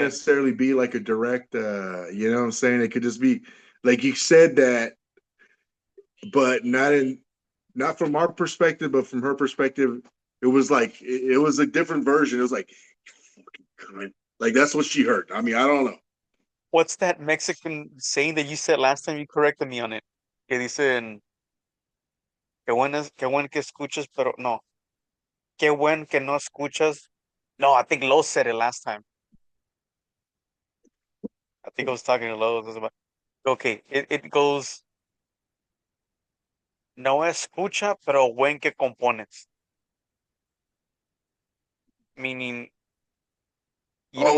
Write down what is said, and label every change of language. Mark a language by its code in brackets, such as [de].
[en] necessarily be like a direct, you know what I'm saying? It could just be like you said that, but not from our perspective, but from her perspective, it was like it was a different version. It was like that's what she heard. I mean, I don't know. what's that Mexican saying that you said last time? You corrected me on it. [es] Que dicen, qué bueno que escuchas, pero no, qué bueno que no escuchas. [en] No, I think Lo said it last time. I think I was talking to Lo. It was about, okay, it goes, [es] no escucha, pero buen que compones. [en] Meaning, you don't